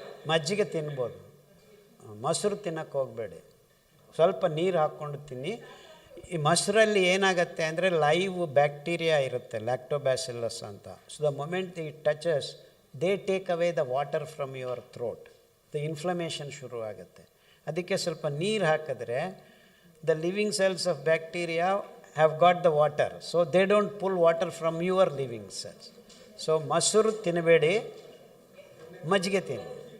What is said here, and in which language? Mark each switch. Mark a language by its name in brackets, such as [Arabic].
[Kannada] ಮಜ್ಜಿಗೆ ತಿನ್ಬೋದು, ಮೊಸರು ತಿನ್ನೋಕ್ಕೆ ಹೋಗಬೇಡಿ. ಸ್ವಲ್ಪ ನೀರು ಹಾಕ್ಕೊಂಡು ತಿನ್ನಿ. ಈ ಮೊಸರಲ್ಲಿ ಏನಾಗುತ್ತೆ ಅಂದರೆ ಲೈವ್ ಬ್ಯಾಕ್ಟೀರಿಯಾ ಇರುತ್ತೆ, ಲ್ಯಾಕ್ಟೋಬ್ಯಾಸಿಲಸ್ ಅಂತ. [English] So the moment it touches, they take away the water from your throat. [Kannada] The inflammation ಶುರು ಆಗುತ್ತೆ. ಅದಕ್ಕೆ ಸ್ವಲ್ಪ ನೀರು ಹಾಕಿದ್ರೆ [English] the living cells of bacteria have got the water, so they don't pull water from your living cells. [Kannada] So ಮೊಸರು ತಿನ್ನಬೇಡಿ, ಮಜ್ಜಿಗೆ ತಿನ್ನಿ.